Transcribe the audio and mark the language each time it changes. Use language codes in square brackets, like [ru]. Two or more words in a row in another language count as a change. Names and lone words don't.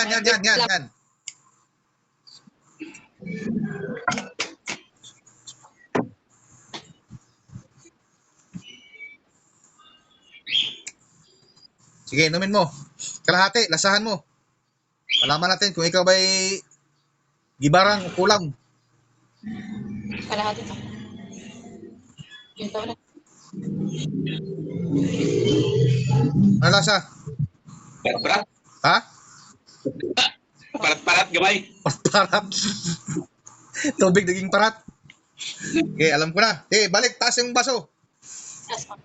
[tl] Okay, Pondo. Yan. Sige, inumin mo. Kalahati, lasahan mo. Malaman natin kung ikaw ba'y gibarang o kulang. Kalahati to. Yung taon na. Ano lasa? Parat-parat. Ha? [ceb] Parat-parat gamay. [tl] Parat. Tubig naging parat. Okay, alam ko na. Okay, balik. Taas yung baso. Taas pa.